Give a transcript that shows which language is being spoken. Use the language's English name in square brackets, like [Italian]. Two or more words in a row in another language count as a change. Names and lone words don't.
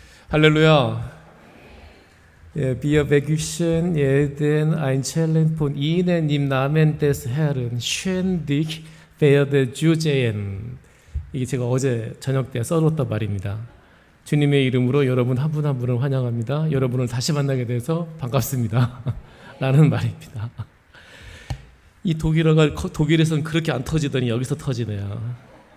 [German] Halleluja. Wir begrüßen jeden Einzelnen von Ihnen im Namen des Herrn. schön dich werde zu sehen. [Korean] 이게 제가 어제 저녁 때 써놓았단 말입니다. 주님의 이름으로 여러분 한 분 한 분을 환영합니다. 여러분을 다시 만나게 돼서 반갑습니다. 라는 말입니다. 이 독일어가 독일에서는 그렇게 안 터지더니 여기서 터지네요.